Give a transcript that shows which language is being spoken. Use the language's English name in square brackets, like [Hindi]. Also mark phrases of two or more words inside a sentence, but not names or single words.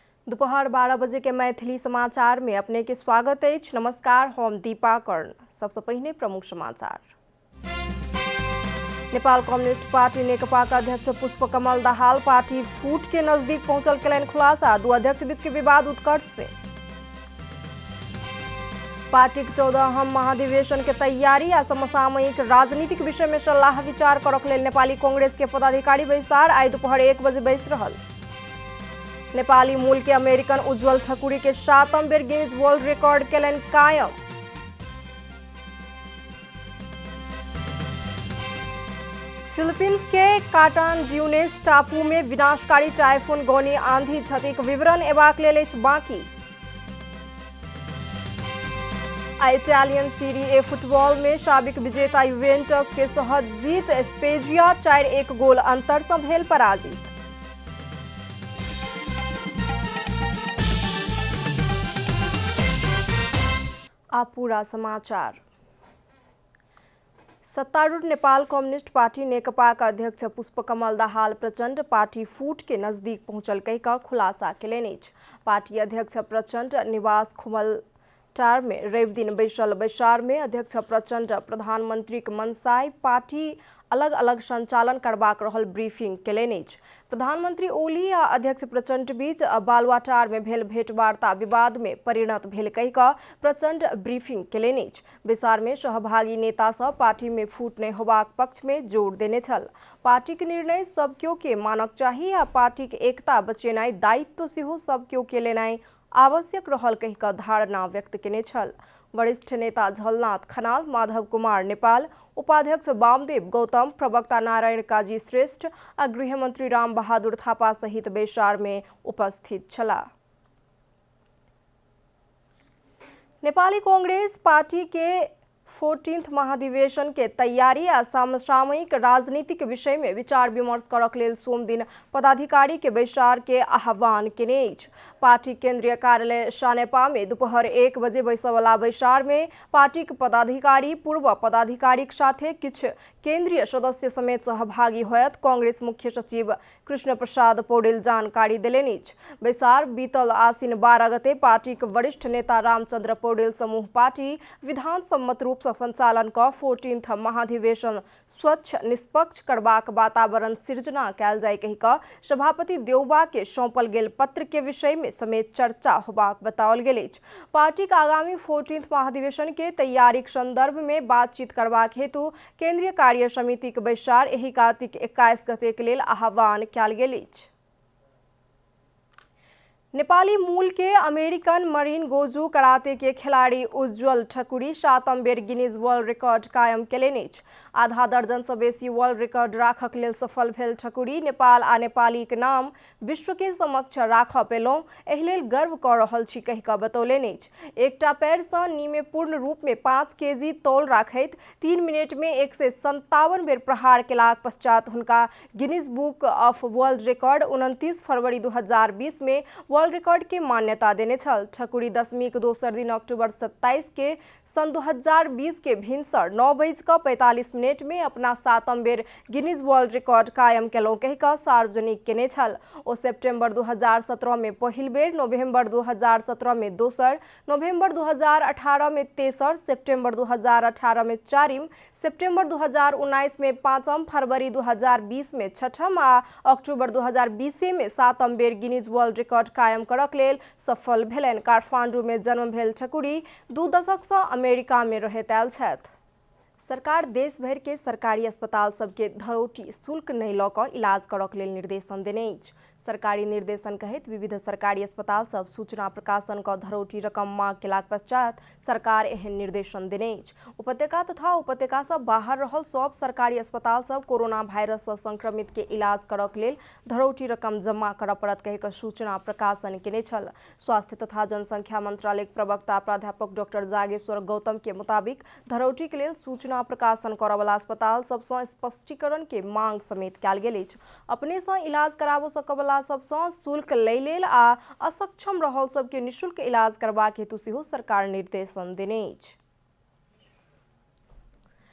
[Maithili] दोपहर 12 बजे के मैथिली समाचार में अपने के स्वागत है। नमस्कार, हम दीपा कर्ण। सबसे पहले प्रमुख समाचार। नेपाल कम्युनिस्ट पार्टी नेकपा का अध्यक्ष पुष्पकमल दाहाल पार्टी फूट के नजदीक पहुंचल कैलन खुलासा। दो अध्यक्ष बीच के विवाद उत्कर्ष में। पार्टी के 14वां महाधिवेशन के तैयारी आ समसामयिक राजनीतिक विषय में सलाह विचार करक लेल नेपाली कांग्रेस के पदाधिकारी बैसार आई दोपहर 1 बजे बैस रहल। नेपाली मूल के अमेरिकन उज्जवल ठकुरी के 7वीं बेर गिनीज वर्ल्ड रिकॉर्ड कैलन कायम। फिलीपींस के काटानड्यूनेस टापू में विनाशकारी टाइफून गोनी आंधी क्षतिक विवरण एबाक लेल अछि बाकी। इटालियन सीरी ए फुटबॉल में साबिक विजेता यूवेंटस के सहज जीत। स्पेजिया 4-1 गोल अंतर से भेल पराजित। आप पूरा समाचार। सत्तारूढ़ नेपाल कम्युनिस्ट पार्टी नेकपा का अध्यक्ष पुष्पकमल दाहाल प्रचंड पार्टी फूट के नजदीक पहुंचल कहिका खुलासा केलनि अछि। पार्टी अध्यक्ष प्रचंड निवास खुमलटार में रवि दिन बैसल बैसार में अध्यक्ष प्रचंड प्रधानमंत्री के मनसाय पार्टी अलग अलग संचालन करबाक रहल ब्रीफिंग केलनि अछि। प्रधानमंत्री ओली आ अध्यक्ष प्रचंड बीच बालुआटार में भेल भेंटवार्ता विवाद में परिणत भेल कहिका प्रचंड ब्रीफिंग केलनि अछि। बैसार में सहभागी नेता सब पार्टी में फूट नहीं होबाक पक्ष में जोर देने छल। पार्टी के निर्णय सब केओ के मानक चाही आ पार्टी के एकता बचेनाई दायित्व सेहो सब केओ के लेनाई आवश्यक रहल कहिका धारणा व्यक्त केने छल। वरिष्ठ नेता झलनाथ खनाल, माधव कुमार नेपाल, उपाध्यक्ष वामदेव गौतम, प्रवक्ता नारायण काजी श्रेष्ठ आ गृहमंत्री राम बहादुर थापा सहित बैसार में उपस्थित छला। नेपाली कांग्रेस पार्टी के 14th महाधिवेशन के तैयारी आ समसामयिक राजनीतिक विषय में विचार विमर्श करक लेल सोम दिन पदाधिकारी के बैसार के आह्वान केने अछि। पार्टी केंद्रीय कार्यालय सानेपा में दोपहर 1 बजे बैसवला बैसार में पार्टी के पदाधिकारी पूर्व पदाधिकारी के साथे किछ केंद्रीय सदस्य समेत सहभागी होयत कांग्रेस मुख्य सचिव कृष्ण प्रसाद पौडेल जानकारी देलनि अछि। बैसार बीतल आसीन 12 गते पार्टी के वरिष्ठ नेता रामचंद्र पौडेल समूह पार्टी विधान सम्मत रूप से संचालन का 14th महाधिवेशन स्वच्छ निष्पक्ष करबाक वातावरण सृजना कैल जाय कहिका सभापति देउबा के सौंपल गेल पत्र के विषय में समेत चर्चा होबाक बताओल गेल अछि। पार्टी के आगामी 14th महाधिवेशन के तैयारी के संदर्भ में बातचीत करबाक हेतु केंद्रीय कार्य समिति के बैसार एहि कार्तिक 21 गते के लेल आह्वान कैल गेल अछि। नेपाली मूल के अमेरिकन मरीन गोजू कराते के खिलाड़ी उज्जवल ठकुरी 7वीं बेर गिनीज वर्ल्ड रिकॉर्ड कायम केलनि अछि। आधा दर्जन से बेसी वर्ल्ड रिकॉर्ड राखक लेल सफल भेल ठकुरी नेपाल आ नेपाली के नाम विश्व के समक्ष राखऽ पेलहुँ, एहि लेल गर्व कऽ रहल छी कहिका बतौलनि अछि। एकटा पैर सँ नीमे पूर्ण रूप में 5 केजी तौल राखैत 3 मिनट में 157 बेर प्रहार केलाक पश्चात हुनका गिनीज बुक ऑफ वर्ल्ड रिकॉर्ड 29 फरवरी 2020 में वर्ल्ड रिकॉर्ड के मान्यता देने छल। ठकुरी दशमी के दोसर दिन अक्टूबर 27 के सन 2020 के भिनसर 9:45 में अपना 7वीं बेर गिनीज वर्ल्ड रिकॉर्ड कायम केलहुँ कहिका सार्वजनिक केने छल। ओ सितंबर 2017 में पहिल बेर, नवंबर 2017 में दोसर, नवंबर 2018 में तेसर, सितंबर 2018 में 4वीं, सितंबर 2019 में 5वीं, फरवरी 2020 में 6वीं आ अक्टूबर 2020 में 7वीं बेर गिनीज वर्ल्ड रिकॉर्ड कायम करक लेल सफल भेलनि। काठमांडू में जन्म भेल ठकुरी 2 दशक से अमेरिका में रहैत आयल छथि। सरकार देश भर के सरकारी अस्पताल सबके धरोटी शुल्क नहीं लऽ कऽ इलाज करक लेल निर्देशन देने अछि। सरकारी निर्देशन कहैत विविध सरकारी अस्पताल सब सूचना प्रकाशन का धरोटी रकम मांग केलाक पश्चात सरकार एहन निर्देशन देने अछि। उपत्यका तथा उपत्यका से बाहर रहल सब सरकारी अस्पताल सब कोरोना वायरस से संक्रमित के इलाज करक लेल धरोटी रकम जमा करऽ पड़त कहि कऽ सूचना प्रकाशन केने छल। स्वास्थ्य तथा जनसंख्या मंत्रालय के प्रवक्ता प्राध्यापक डॉक्टर जागेश्वर गौतम के मुताबिक धरोटी के लेल सूचना प्रकाशन करऽ वाला अस्पताल सबसँ स्पष्टीकरण के मांग समेत कैल गेल अछि। अपने से इलाज कराबो सकऽ सबसँ शुल्क लै लेल आ असक्षम रहल सबके निःशुल्क इलाज करबाक हेतु सेहो सरकार निर्देशन देने अछि।